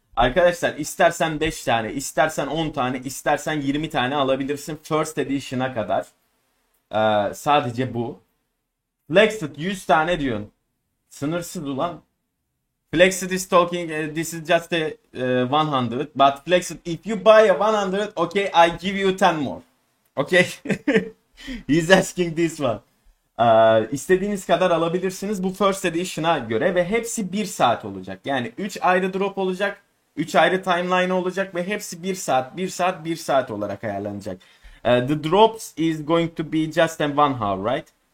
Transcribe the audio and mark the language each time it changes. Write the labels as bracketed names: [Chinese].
[Turkish] Arkadaşlar istersen 5 tane, istersen 10 tane, istersen 20 tane alabilirsin First Edition'a kadar. Sadece bu. Flexed 100 tane diyorsun. Sınırsız ulan. [English] Flexed is talking, this is just a 100. But Flexed, if you buy a 100, okay, I give you 10 more. Okay? He's asking this one. [Turkish] İstediğiniz kadar alabilirsiniz bu First Edition'a göre ve hepsi 1 saat olacak. Yani 3 ayrı drop olacak. 3 ayrı timeline olacak ve hepsi 1 saat olarak ayarlanacak. [English] The drops is going to be just in 1 hour, right?